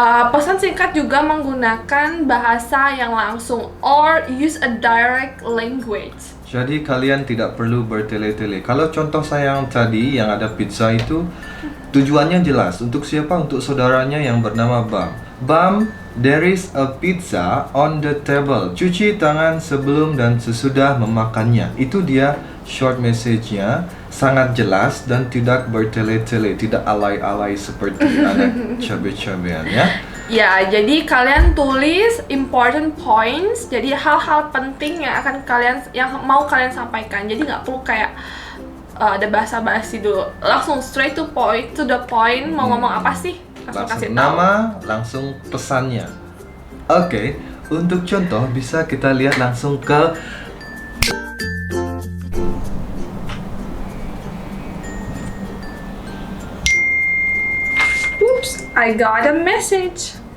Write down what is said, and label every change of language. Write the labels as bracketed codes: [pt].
[id] Pesan singkat juga menggunakan bahasa yang langsung [en] or use a direct language. [id] Jadi kalian tidak perlu bertele-tele. Kalau contoh saya yang tadi yang ada pizza itu, tujuannya jelas. Untuk siapa? Untuk saudaranya yang bernama Bam. [en] Bam, there is a pizza on the table. [id] Cuci tangan sebelum dan sesudah memakannya. Itu dia short message-nya. Sangat jelas dan tidak bertele-tele, tidak alay-alay seperti anak cabe-cabean, ya. Ya, jadi kalian tulis [en] important points. [id] Jadi hal-hal penting yang mau kalian sampaikan. Jadi nggak perlu kayak ada basa-basi dulu. Langsung [en] straight to point, to the point. [id] Mau ngomong apa sih? Langsung kasih tahu. nama, langsung pesannya. Oke, untuk contoh bisa kita lihat langsung ke [en] Oops, I got a message.